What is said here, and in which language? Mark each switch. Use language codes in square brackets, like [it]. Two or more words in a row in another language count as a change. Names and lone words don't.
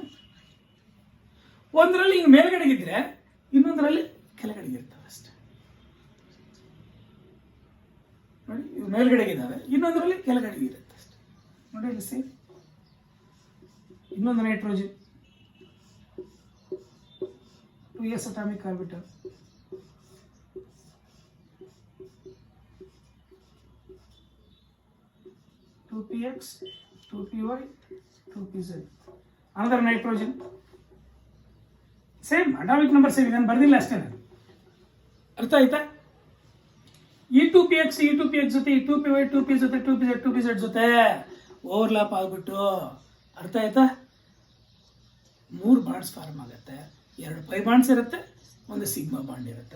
[kn] ಒಂದರಲ್ಲಿ ಹಿಂಗೆ ಮೇಲ್ಗಡೆಗಿದ್ರೆ ಇನ್ನೊಂದರಲ್ಲಿ ಕೆಳಗಡೆಗಿರ್ತವೆ ಅಷ್ಟೇ. ನೋಡಿ, ಇವು ಮೇಲ್ಗಡೆಗಿದ್ದಾವೆ, ಇನ್ನೊಂದರಲ್ಲಿ ಕೆಳಗಡೆಗಿರುತ್ತೆ ಅಷ್ಟೇ. ನೋಡಿ ಇಲ್ಲಿ ಸೇಮ್ ಇನ್ನೊಂದು [en] nitrogen 2s atomic orbital. px, 2py, 2pz. another nitrogen. same atomic number same. [kn] ಇದನ್ನು ಬರ್ದಿಲ್ಲ ಅಷ್ಟೇ. ಅರ್ಥ ಆಯ್ತಾ? ಈ 2px ಜೊತೆ ಈ 2py, 2p ಜೊತೆ 2pz, 2pz ಜೊತೆ ಓವರ್ಲ್ಯಾಪ್ ಆಗ್ಬಿಟ್ಟು, ಅರ್ಥ ಆಯ್ತಾ? 3 [en] bonds form [kn] ಆಗುತ್ತೆ. 2 [en] pi bonds [kn] ಇರುತ್ತೆ, ಒಂದು [en] sigma bond [kn] ಇರುತ್ತೆ.